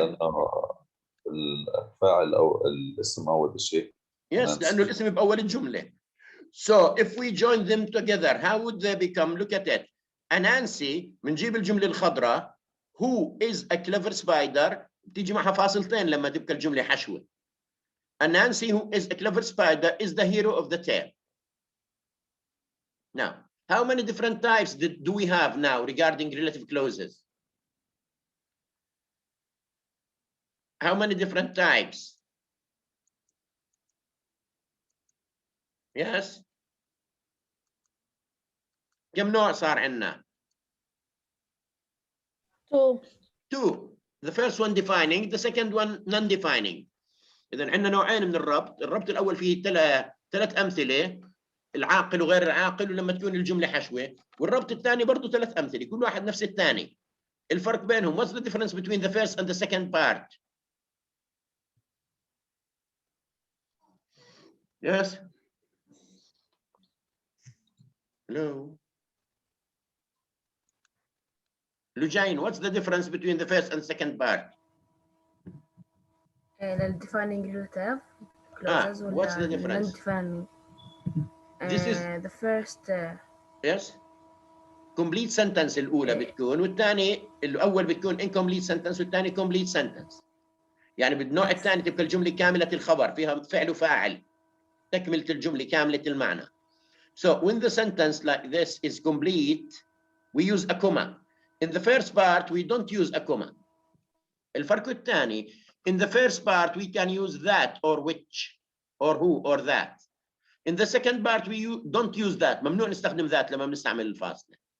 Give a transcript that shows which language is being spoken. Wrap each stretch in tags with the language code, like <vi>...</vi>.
<ar>لأنه الفاعل أو الاسم أول شيء. Yes, لأنه الاسم بأول الجملة.</ar> <en>So if we join them together, how would they become? Look at it.</en> <ar>Anansi بنجيب الجملة الخضراء</ar> <en>who is a clever spider</en> <ar>بتيجي معها فاصلتين لما تبقى الجملة حشوة.</ar> <en>Anansi who is a clever spider is the hero of the tale. Now, how many different types do we have now regarding relative clauses? How many different types? Yes.</en> <ar>كم نوع صار عندنا؟</ar> <en>2. 2. The first one defining, the second one non-defining.</en> <ar>إذا عندنا نوعين من الربط. الربط الأول فيه 3 أمثلة، العاقل وغير العاقل ولما تكون الجملة حشوة، والربط الثاني برضه 3 أمثلة، كل واحد نفس الثاني. الفرق بينهم,</ar> <en>what's the difference between the first and the second part? Yes. Hello. Lujain, what's the difference between the first and second part? للdefining relative clauses what's the</en> <ar>ولا</ar> <en>difference? non-defining. This is The first yes complete sentence</en> <ar>الأولى بتكون والثاني الأول بتكون</ar> <en>incomplete sentence والثاني complete sentence.</en> <ar>يعني بالنوع الثاني تبقى الجملة كاملة الخبر فيها فعل وفاعل تكملة الجملة كاملة المعنى.</ar> <en>So when the sentence like this is complete, we use a comma. In the first part, we don't use a comma.</en> <ar>الفرق الثاني,</ar> <en>in the first part, we can use that or which or who or that. In the second part, we don't use that.</en> <ar>ممنوع نستخدم that لما بنستعمل الفاصلة.</ar>